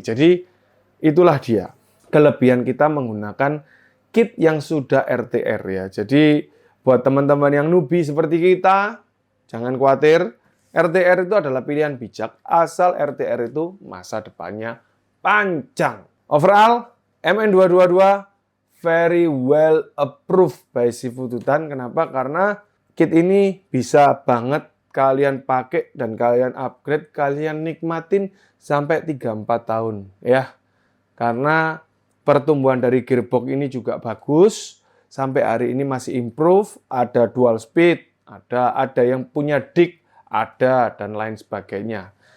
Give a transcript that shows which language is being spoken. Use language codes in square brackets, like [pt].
[id] Jadi itulah dia kelebihan kita menggunakan kit yang sudah RTR ya. Jadi buat teman-teman yang newbie seperti kita, jangan khawatir. RTR itu adalah pilihan bijak asal RTR itu masa depannya panjang. [en] Overall, MN222 very well approved by Sifututan. [id] Kenapa? Karena kit ini bisa banget kalian pakai dan kalian upgrade, kalian nikmatin sampai 3-4 tahun ya. Karena pertumbuhan dari gearbox ini juga bagus, sampai hari ini masih improve, ada dual speed, ada yang punya dick, ada dan lain sebagainya.